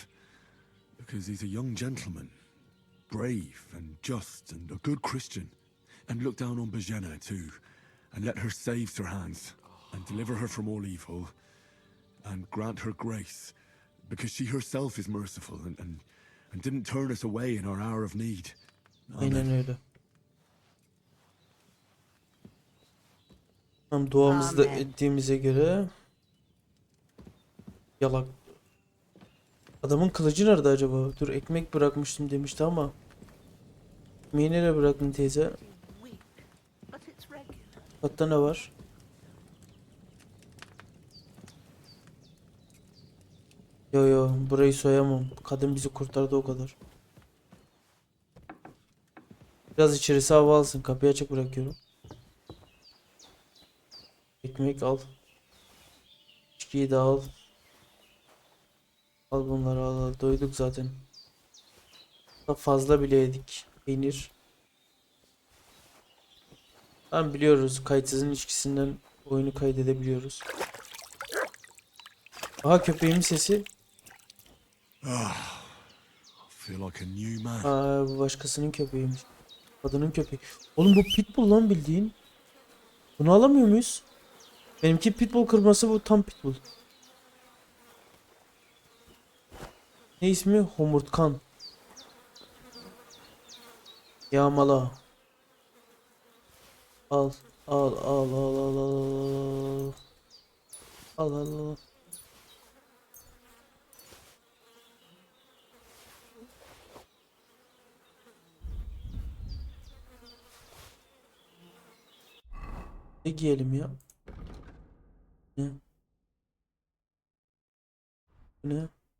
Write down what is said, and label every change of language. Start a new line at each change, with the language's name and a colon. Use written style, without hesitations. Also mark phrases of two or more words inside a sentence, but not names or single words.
English: Because he's a young gentleman. Brave and just and a good Christian. And look down on Bajana too. And let her save Sir Hans. And deliver her from all evil. And grant her grace. Because she herself is merciful and didn't turn us away in our hour of need.
Turkish: Aynen öyle. Tam duamızı da ettiğimize göre yalak. Adamın kılıcı nerede acaba? Dur ekmek bırakmıştım demişti ama. Ekmeği nereye bıraktın teyze? Hatta ne var? Yo burayı soyamam. Kadın bizi kurtardı o kadar. Biraz içerisi hava alsın. Kapıyı açık bırakıyorum. Ekmek al. İçkiyi de al. Al bunları al. Doyduk zaten. Daha fazla bile yedik. Peynir. Tamam biliyoruz. Kayıtsızın içkisinden oyunu kaydedebiliyoruz. Aha köpeğimin sesi.
English: Feel like a new man.
Turkish: Bu başkasının köpeğiymiş. Kadının köpeği. Oğlum bu pitbull lan bildiğin. Bunu alamıyor muyuz? Benimki pitbull kırması, bu tam pitbull. Ne ismi? Homurtkan. Yağmala. Al. Al al al al al. Al al al. Ne giyelim ya? Ne? Bu ne?